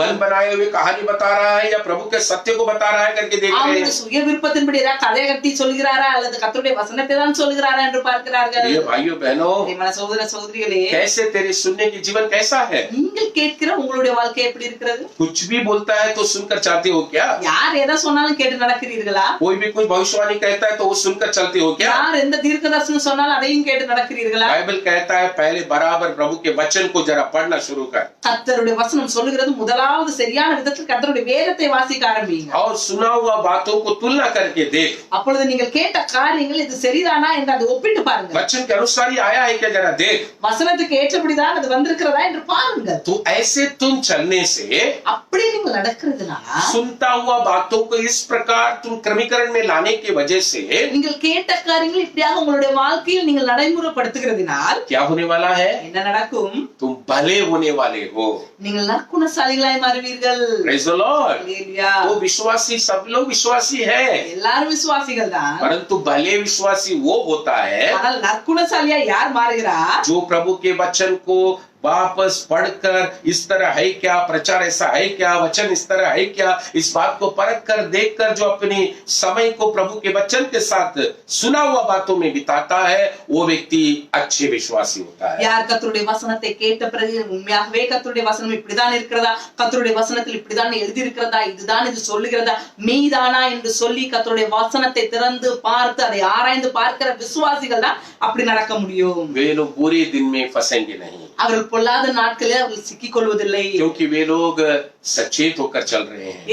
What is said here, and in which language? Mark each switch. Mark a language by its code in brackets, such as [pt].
[hi] मन बनाए हुए कहानी बता रहा है या प्रभु के सत्य को बता रहा है करके देख रहे [ta] அவனுடைய [hi] हैं। [ta] சுய விருப்பத்தின்படி ஏதாவது கதை கட்டி சொல்லுகிறாரா அல்லது கர்த்தருடைய வசனத்தை தான் சொல்லுகிறாரா என்று பார்க்கிறார்கள். [hi] ये भाइयों बहनों, [ta] பிரியமான சகோதர சகோதரிகளே, [hi] कैसे तेरे सुनने की जीवन कैसा है? [ta] நீங்கள் கேட்கிற உங்களுடைய வாழ்க்கை எப்படி இருக்கிறது? [hi] कुछ भी बोलता है तो सुनकर चाहते हो क्या? [ta] யார் எதை சொன்னாலும் கேட்டு நடக்கிறீர்களா? [hi] कोई भी कुछ भविष्यवाणी कहता है तो वो सुनकर चलते हो क्या? [ta] யார் எந்த தீர்க்கதரிசனம் சொன்னாலும் அதையும் கேட்டு நடக்கிறீர்களா? [hi] बाइबल कहता है पहले बराबर प्रभु के वचन को जरा पढ़ना शुरू कर, [ta] கர்த்தருடைய வசனம் சொல்லுகிறது முதலாவது சரியான விதத்தில் கர்த்தருடைய வேதத்தை வாசிக்க ஆரம்பிங்க. [hi] और सुना हुआ बातों को तुलना करके देख, [ta] அப்பொழுது நீங்கள் கேட்ட காரியங்கள் இது சரிதானா என்று அதை ஒப்பிட்டு பாருங்க. [hi] वचन के अनुसार ही आया है क्या जरा देख। [ta] வசனத்துக்கு ஏற்றபடிதான் அது வந்திருக்கிறதா என்று பாருங்க. [hi] तो ऐसे तुम चलने से, [ta] அப்படி நீங்கள் நடக்கிறதுனால, [hi] सुनता हुआ बातों को इस प्रकार तुम क्रमीकरण में लाने की वजह से [ta] நீங்கள் கேட்ட காரியங்கள் இப்படியாக உங்களுடைய வாழ்க்கையில் நீங்கள் நடைமுறைப்படுத்துகிறதினால் [hi] क्या होने वाला है? [ta] என்ன நடக்கும்? [hi] तुम भले होने वाले हो। [ta] நீங்கள் நற்குணசாலிகளாய் மாறுவீர்கள். [en] Praise the Lord। [ta] ஹalleluya. [hi] वो विश्वासी सब लोग विश्वासी है, [ta] எல்லாரும் விசுவாசிகள் தான். [hi] परंतु भले विश्वासी वो होता है [ta] ஆனால் நற்குணசாலியா யார் மாறுகிறார்? [hi] जो प्रभु के वचन को वापस पढ़कर इस तरह है क्या, प्रचार ऐसा है क्या, वचन इस तरह है क्या, इस बात को परख कर देख कर जो अपनी समय को प्रभु के वचन के साथ सुना हुआ बातों में बिताता है, वो व्यक्ति अच्छे विश्वासी होता है। [ta] யார் கர்த்தருடைய வசனத்தை கேட்ட பிறகு உண்மையாகவே கர்த்தருடைய வசனம் இப்படிதான் இருக்கிறதா, கர்த்தருடைய வசனத்தில் இப்படிதான் எழுதி இருக்கிறதா, இதுதான் இது சொல்லுகிறதா, மெய்தானா என்று சொல்லி கர்த்தருடைய வசனத்தை திறந்து பார்த்து அதை ஆராய்ந்து பார்க்கிற விசுவாசிகள் தான் அப்படி நடக்க முடியும். [hi] वे लोग बुरे दिन में फंसेंगे नहीं, [ta] அவர்கள் பொல்லாத நாட்களில் அவர்கள் சிக்கிக் கொள்வதில்லை. [hi] क्योंकि वे लोग सचेत होकर चल रहे हैं।